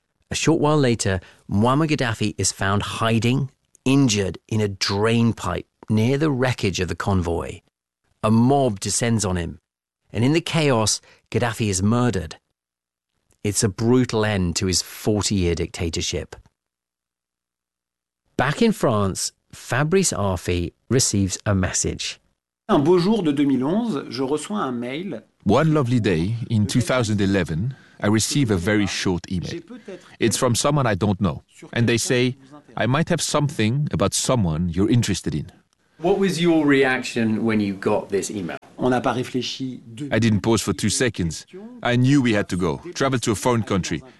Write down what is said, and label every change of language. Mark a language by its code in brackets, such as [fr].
[en] A short while later, Muammar Gaddafi is found hiding, injured, in a drain pipe near the wreckage of the convoy. A mob descends on him, and in the chaos, Gaddafi is murdered. It's a brutal end to his 40-year dictatorship. Back in France, Fabrice Arfi receives a message. [fr] Un beau jour de 2011, je reçois un mail. [en] One lovely day in 2011, I receive a very short email. It's from someone I don't know. And they say, I might have something about someone you're interested in. What was your reaction when you got this email? I didn't pause for 2 seconds. I knew we had to go, travel to a foreign country.